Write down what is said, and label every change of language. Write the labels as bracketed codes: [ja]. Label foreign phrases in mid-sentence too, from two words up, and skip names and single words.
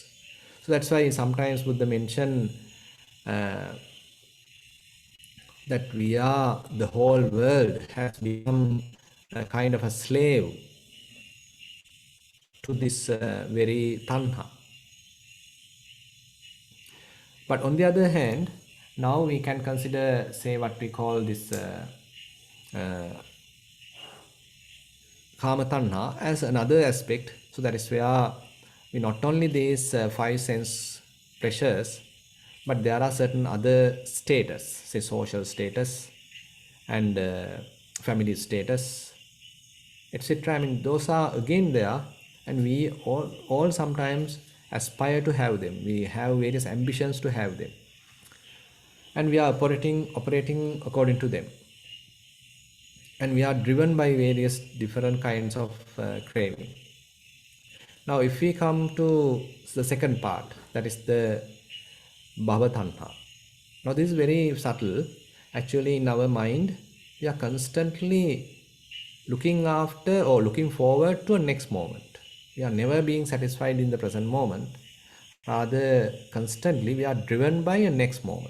[en] So that's why sometimes Buddha mention uh, that we are, the whole world has become a kind of a slave to this very tanha. But on the other hand, now we can consider, say, what we call this uh, [pi] kama tanha [en] as another aspect. So that is where we not only these five sense pleasures, but there are certain other status, say social status and family status, etc. I mean, those are again there, and we all sometimes aspire to have them. We have various ambitions to have them, and we are operating according to them, and we are driven by various different kinds of craving. Now if we come to the second part, that is the [pi] bhava tanha. [en] Now this is very subtle, Actually, in our mind, we are constantly looking after or looking forward to a next moment. We are never being satisfied in the present moment. Rather, constantly we are driven by a next moment.